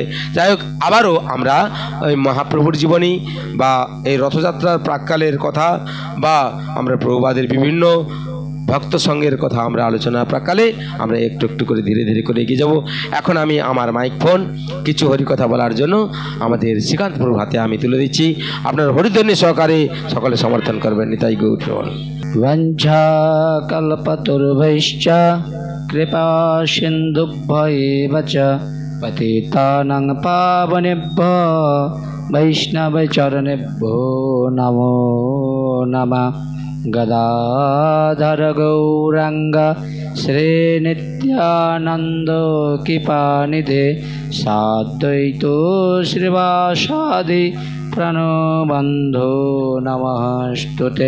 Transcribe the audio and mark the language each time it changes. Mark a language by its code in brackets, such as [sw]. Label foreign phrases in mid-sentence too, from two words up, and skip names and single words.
[bn] যাই হোক, আবারও আমরা ওই মহাপ্রভুর জীবনী বা এই রথযাত্রার প্রাক্কালের কথা বা আমরা প্রভুবাদের বিভিন্ন ভক্ত সঙ্গের কথা আমরা আলোচনা প্রাক্কালে আমরা একটু একটু করে ধীরে ধীরে করে এগিয়ে যাব। এখন আমি আমার [en] mic phone [bn] কিছু হরিকথা বলার জন্য আমাদের শ্রীকান্ত প্রভুর হাতে আমি তুলে দিচ্ছি। আপনার হরিধ্বনি সহকারে সকলে সমর্থন করবেন। নিতাই গৌর প্রেমানন্দ। [sa] वंशा कल्पतरुभ्यश्च कृपा सिन्धुभ्येव च पतितानां पावनेभ्यो वैष्णवचरणेभ्यो नमो नमः। गदाधर गौरांग श्रीनित्यानंद कृपानिधे साद्वैतो श्रीवासादि प्रणबन्धो नमस्तुते।